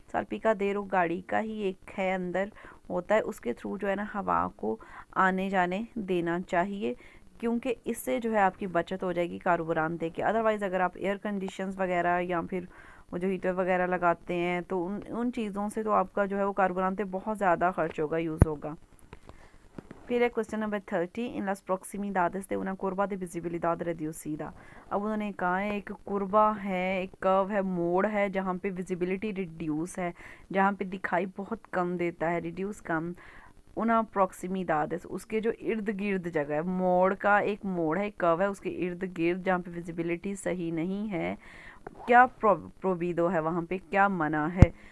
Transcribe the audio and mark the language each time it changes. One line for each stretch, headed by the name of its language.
Hindi: साल्पिकादेरो गाड़ी का ही एक है, अंदर होता है, उसके थ्रू जो है ना हवा को आने जाने देना चाहिए, क्योंकि इससे जो है आपकी बचत हो जाएगी कार्बोरांते की। अदरवाइज़ अगर आप एयर कंडीशंस वगैरह या फिर वो जो हीटर वगैरह लगाते हैं तो उन चीज़ों से तो आपका जो है वो कार्बोरांते बहुत ज़्यादा खर्च होगा, यूज़ होगा। फिर है क्वेश्चन नंबर 30 इन
Spanish: las proximidades de una curva de visibilidad reducida।
Hindi: अब उन्होंने कहा है एक कुर्बा है, एक कर्व है, मोड़ है जहाँ पे विजिबिलिटी रिड्यूस है, जहाँ पे दिखाई बहुत कम देता है, रिड्यूस कम, उना proximidades उसके जो इर्द गिर्द जगह है, मोड़ का एक मोड़ है, एक कर्व है, उसके इर्द गिर्द जहाँ पे विजिबिलिटी सही नहीं है, क्या प्रोबीदो है, वहाँ पे क्या मना है।